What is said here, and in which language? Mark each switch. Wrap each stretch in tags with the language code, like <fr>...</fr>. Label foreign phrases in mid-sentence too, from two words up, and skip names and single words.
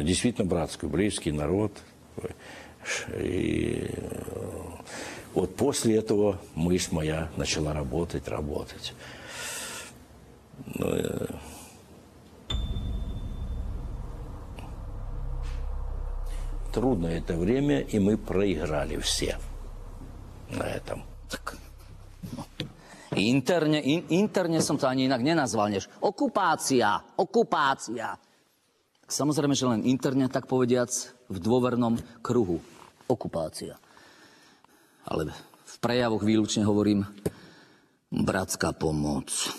<ru>Действительно братскую, близкий народ. И вот после этого мысль моя начала работать. Трудно это время, и мы проиграли все на этом.</ru> <sk>Interne som to ani inak nenazval, než okupácia. Samozrejme, že len interne, tak povediac, v dôvernom kruhu. Okupácia. Ale v prejavoch výlučne hovorím bratská pomoc.</sk>